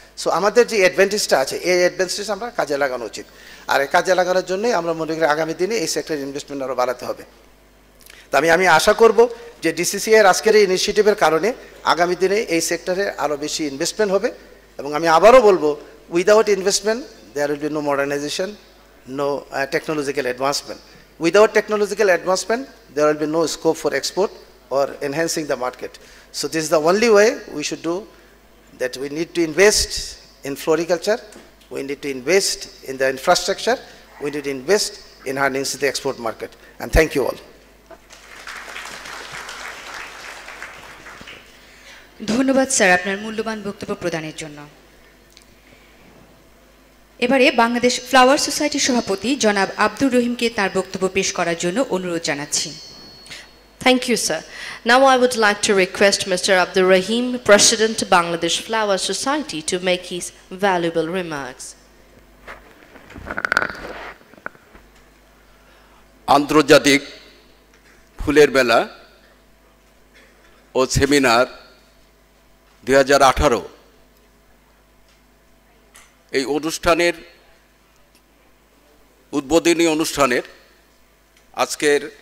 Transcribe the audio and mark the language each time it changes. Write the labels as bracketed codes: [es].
[bn] So আমাদের যে অ্যাডভান্টেজটা আছে এই অ্যাডভান্টেজ আমরা কাজে লাগানো উচিত, আর এই কাজে লাগানোর জন্যই আমরা মনে করি আগামী দিনে এই সেক্টরের ইনভেস্টমেন্ট আরও বাড়াতে হবে। তো আমি আশা করব যে ডিসিসিআইয়ের আজকের এই ইনিশিয়েটিভের কারণে আগামী দিনে এই সেক্টরে আরও বেশি ইনভেস্টমেন্ট হবে। এবং আমি আবারও বলবো, [en] Without investment there will be no modernisation, no technological advancement. Without technological advancement, there will be no scope for export or enhancing the market. So this is the only way we should do that. We need to invest in floriculture, we need to invest in the infrastructure, we need to invest in harnessing the export market. And thank you all. [bn] ধন্যবাদ sir আপনার মূল্যবান বক্তব্য প্রদানের জন্য। এবারে Bangladesh flower সোসাইটির সভাপতি জনাব আব্দুর রহিমকে তার বক্তব্য পেশ করার জন্য অনুরোধ জানাচ্ছি। [en] Thank you, sir. Now I would like to request Mr. Abdur Rahim, President Bangladesh Flower Society, to make his valuable remarks. [bn] আন্তর্জাতিক ফুলের মেলা ও সেমিনার 2018 এই অনুষ্ঠানের উদ্বোধনী অনুষ্ঠানের আজকের